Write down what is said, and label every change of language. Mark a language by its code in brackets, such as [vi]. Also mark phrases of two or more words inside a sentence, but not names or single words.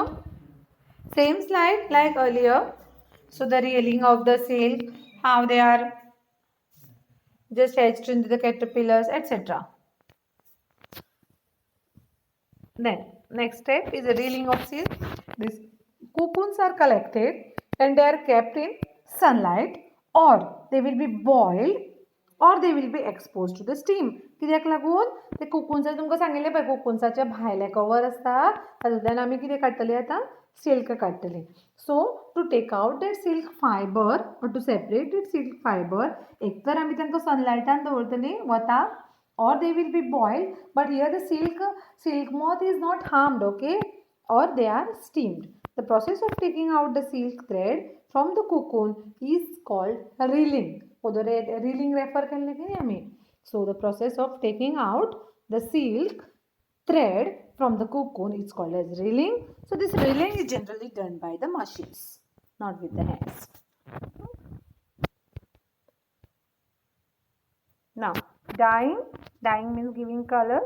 [en] Same slide like earlier. So, the reeling of the silk, how they are just hatched into the caterpillars, etc. Then, next step is the reeling of silk. These cocoons are collected and they are kept in sunlight, or they will be boiled, or they will be exposed to the steam. [kok] कित्याक लागून ते कोकून्स तुमकां सांगिल्लें पळय, कोकून्साचे भायले कवर आसता तातूंतल्यान आमी कितें काडटलीं आतां, सिल्क काडटलीं. [en] So to take out that silk fiber और to separate that silk fiber, [kok] एक तर आमी तांकां सनलायटान दवरतलीं वताक, [en] or they will be boiled, but here the silk moth is not harmed, okay, or they are steamed. The process of taking out the silk thread from the cocoon is called reeling. Reeling refer [kok] केल्लें की आमी. [en] So the process of taking out the silk thread from the cocoon is called as reeling. So this reeling is generally done by the machines, not with the hands. Now, dyeing means giving colors.